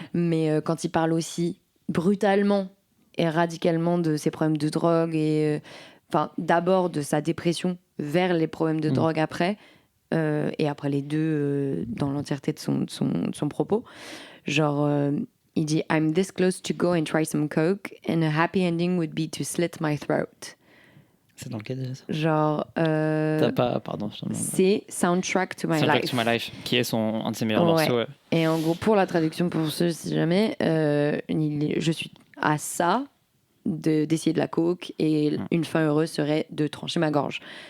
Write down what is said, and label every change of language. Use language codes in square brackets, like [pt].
[fr] Mais quand il parle aussi brutalement et radicalement de ses problèmes de drogue, et d'abord de sa dépression vers les problèmes de drogue après, et après les deux dans l'entièreté de son propos, genre... il dit [en] I'm this close to go and try some coke and a happy ending would be to slit my throat. [fr] C'est dans lequel déjà ça? Genre pardon, c'est Soundtrack to My Life, qui est un de ses meilleurs morceaux. Ouais. Et en gros, pour la traduction, pour ceux si jamais, je suis à ça d'essayer de la coke et une fin heureuse serait de trancher ma gorge.